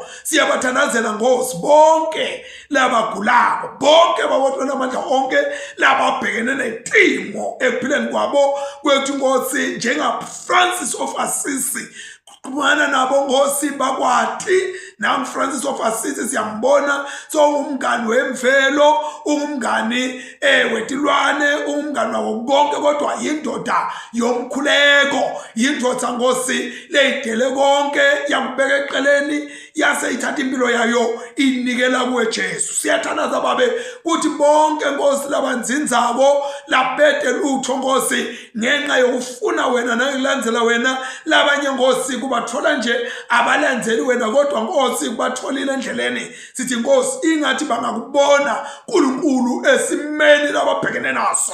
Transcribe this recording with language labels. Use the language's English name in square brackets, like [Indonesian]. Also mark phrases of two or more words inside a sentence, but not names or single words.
[Swati] Siyabathandazela Nkosi bonke labagulako, bonke baboThona amandla onke lababhekene nethimo ekuphileni kwabo kwethu Nkosi njenga Francis of Assisi. Kumana nabo Nkosi bakwathi nang Francis of Assisi siyambona so umngani wemvelo, umngani wetilwane, umngani wako konke kodwa yindoda yomkhuleko, yindoda Nkosi leyidele konke yakubeka eqeleni yaseyithatha impilo yayo inikela kuwe Jesu. Siyathandaza babe kuthi bonke Nkosi labanzinzabo labede lutho Nkosi ngenxa yokufuna wena nangilandzela wena, labanye Nkosi kubathola nje abalandzeli wena kodwa Nkosi kubatholile endleleni. Sithi Nkosi ingathi bangakubona uNkulunkulu esimeni lababhekene naso.